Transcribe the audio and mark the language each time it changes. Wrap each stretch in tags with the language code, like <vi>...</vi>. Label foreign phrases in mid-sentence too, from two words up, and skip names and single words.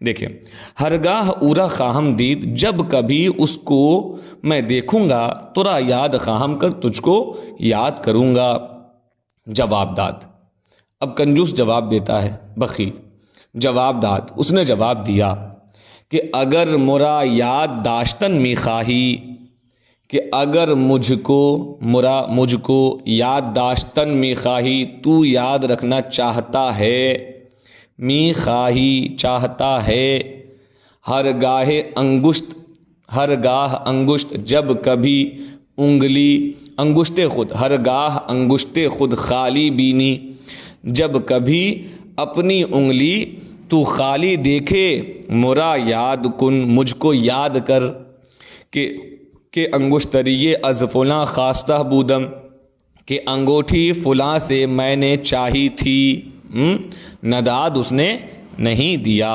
<ur>دیکھیں،</ur> <fa>ہرگاہ اورا خواہم دید،</fa> <ur>جب کبھی اس کو میں دیکھوں گا،</ur> <fa>ترا یاد خواہم کر،</fa> <ur>تجھ کو یاد کروں گا۔</ur> <fa>جواب داد،</fa> <ur>اب کنجوس جواب دیتا ہے،</ur> <fa>بخیل جواب داد،</fa> <ur>اس نے جواب دیا</ur> <fa>کہ اگر مرا یاد داشتن می خواہی،</fa> <ur>کہ اگر مجھ کو</ur> <fa>یاد داشتن می خواہی،</fa> <ur>تو یاد رکھنا چاہتا ہے،</ur> <fa>می خواہی</fa> <ur>چاہتا ہے، ہرگاہ انگشت جب کبھی انگلی،</ur> <fa>انگشت خود، ہرگاہ انگشت خود خالی بینی،</fa> <ur>جب کبھی اپنی انگلی تو خالی دیکھے،</ur> <fa>مرا یاد کن،</fa> <ur>مجھ کو یاد کر،</ur> <fa>کہ انگشتری از فلاں خواستہ بودم،</fa> <ur>کہ انگوٹھی فلاں سے میں نے چاہی تھی، نداد اس نے نہیں دیا۔</ur>